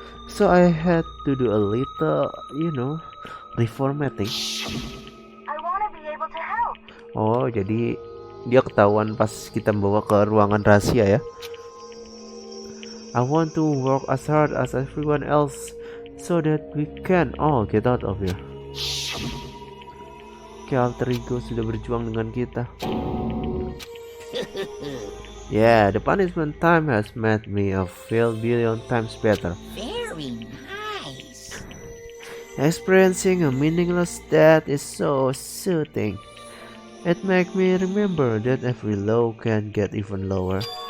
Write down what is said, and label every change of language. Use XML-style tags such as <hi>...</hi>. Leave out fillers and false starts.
<en>So I had to do a little, reformatting. I wanna be able to help.</en> <id>Oh, jadi dia ketahuan pas kita bawa ke ruangan rahasia ya.</id> <en>I want to work as hard as everyone else so that we can all get out of here.</en> <id>Oke, alter ego sudah berjuang dengan kita.</id> <en>Yeah, the punishment time has made me feel billion times better. very nice. Experiencing a meaningless death is so soothing. It makes me remember that every low can get even lower.</en>